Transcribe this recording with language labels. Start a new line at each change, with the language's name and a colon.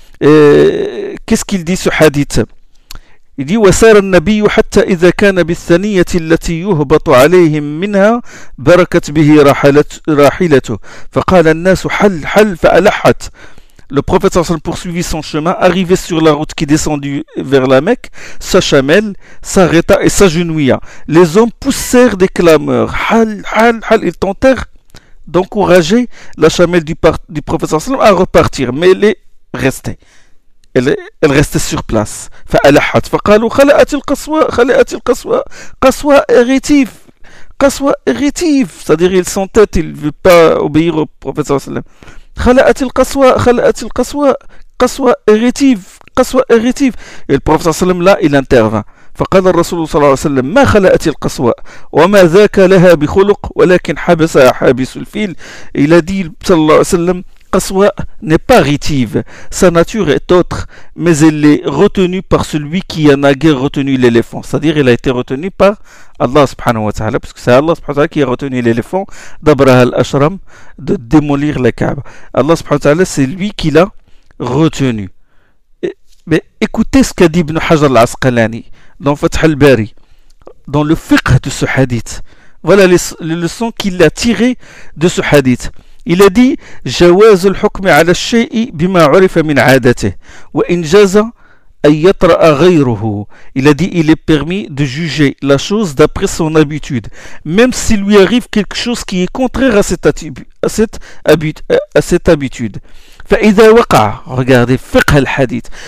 French: Et qu'est-ce qu'il dit ce hadith ? Il dit «
Arabic: وسار النبي حتى إذا كان بالثنية التي يهبط عليهم منها بركت به راحلته فقال الناس حل حل فألحت
French: » Le prophète s'en poursuivit son chemin, arrivé sur la route qui descendit vers la Mecque, sa chamelle s'arrêta et s'agenouilla. Les hommes poussèrent des clameurs « Hal, hal, hal » Ils tentèrent d'encourager la chamelle du prophète s'en à repartir, mais elle est restée. Elle restait sur place.
Arabic: فألحت فقالوا خلأت القصوى قصوى إغتيف قصوى إغتيف.
French: C'est-à-dire il sentait, il ne veut pas obéir au prophète sallallahu alayhi wa sallam.
Arabic: خلأت القصوى قصوى إغتيف قصوى إغتيف.
French: Et le prophète sallallahu alayhi wa sallam, là, il intervint.
Arabic: فقال الرسول صلى الله عليه وسلم ما خلأت القصوى وما ذاك لها بخلق ولكن حبس حابس الفيل.
French: Il a dit
Arabic: صلى الله عليه وسلم,
French: Qaswa n'est pas rétive, sa nature est autre, mais elle est retenue par celui qui a naguère retenu l'éléphant. C'est-à-dire il a été retenu par Allah subhanahu wa ta'ala, puisque c'est Allah subhanahu wa ta'ala qui a retenu l'éléphant d'Abraha al-Ashram de démolir la Kaaba. Allah subhanahu wa ta'ala, c'est lui qui l'a retenu. Mais écoutez ce qu'a dit Ibn Hajar al-Asqalani dans Fath al-Bari, dans le fiqh de ce hadith. Voilà les leçons qu'il a tirées de ce hadith. Il a dit «
Arabic: جواز الحكم على الشيء بما عرف من عادته وإنجاز أن يطرأ غيره
French: » Il a dit « Il est permis de juger la chose d'après son habitude, même s'il lui arrive quelque chose qui est contraire à cette habitude. »
Arabic: فإذا وقع,
French: regardez,
Arabic: فقه الحديث,